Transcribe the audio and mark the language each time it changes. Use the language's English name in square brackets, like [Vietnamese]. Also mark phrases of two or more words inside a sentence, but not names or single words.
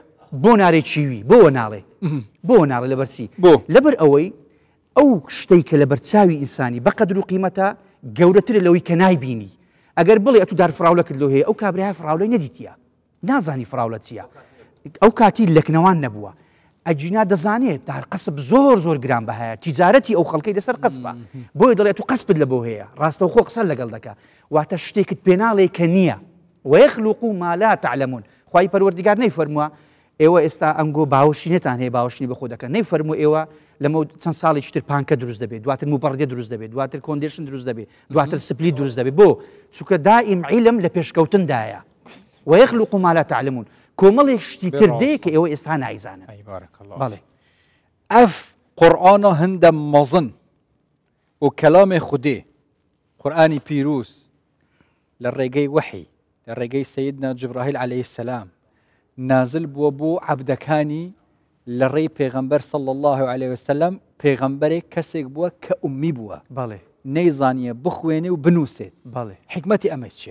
[Central Kurdish] بۆ نارێ چیوی بۆ ناڵێ لەبەرچی لەبەر ئەوەی ئەو شتەی کە لە بەرچاوی ئینسانی بە قەدر و قیمەتە گەورەتر لەوەی کە نایبینی ئەگەر بڵێ ئەتو دار فراولەکت لۆ هەیە ئەو کابرای فراولەی نەدیتیە نازانی فراولە چییە ئەو کاتی لەکنەوان نەبووە ئەجینا دەزانێت دارقەسب زۆر گران بەهەیە تیجارەتی ئەو خەڵکەی لەسەر قەسبە بۆی دەڵێت تو قەسبت لە بۆ هەیە ڕاستەوخۆ قسە لەگەڵ دەکا واتە شتێکت پێناڵێ کە نییە [Arabic] ويخلق ما لا تعلمون [Central Kurdish] خوای پەروەردیگار نەیفەرمووە ئێوە ئێستا ئەنگۆ باوەشی نێتان هەیە باوەشنی بە خۆ دەکەن نەیفەرموو ئێوە لەمە چەند ساڵێکی تر پانکە دروست دەبێت دواتر موبەڕدێ دروست دەبێت دواتر کۆندیشن دروست دەبێت دواتر سپلی دروست دەبێت بۆ چونکە دائیم عیلم لە پێشکەوتندایە [Arabic] ويخلق ما لا تعلمون [Central Kurdish] کۆمەڵێک شتی تر دێ کە ئێوە ئێستا نایزانن بەڵێ ئەف قورئانە هەندە مەزن و کەلامی خودێ قورئانی پیرۆز لە ڕێگەی وحی لە ڕێگەی سەیدنا جبرائیل عەلەیهی السەلام نازل بووە بۆ عەبدەکانی لە ڕێی پێغەمبەر [Arabic] صلی الله علیه وسلم [Central Kurdish] پێغەمبەرێک کەسێک بووە کە ئومی بووە نەیزانیە بخوێنێ و بنووسێت حکمەتی ئەمە چییە